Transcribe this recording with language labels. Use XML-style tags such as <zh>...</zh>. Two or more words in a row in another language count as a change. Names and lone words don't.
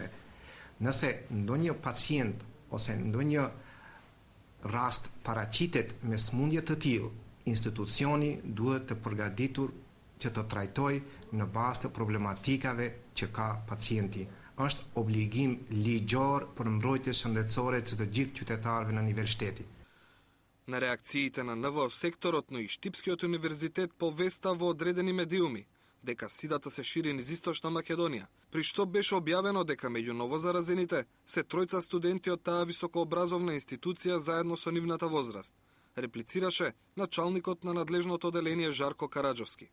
<sq>Nëse ndonjë pacient ose ndonjë rast paraqitet me smundje të tillë, institucioni duhet të përgatitur që të trajtojë në bazë të problematikave që ka pacienti. Është obligim ligjor për mbrojtje shëndetësore të gjithë qytetarëve në nivel shteti.</sq> <mk>На реакциите на НВО секторот, но и Штипскиот универзитет повеста во одредени медиуми дека сидата се шири низ Источна Македонија, при што беше објавено дека меѓу новозаразените се тројца студенти од таа високообразовна институција заедно со нивната возраст, реплицираше началникот на надлежното оделение Жарко Караджовски.</mk>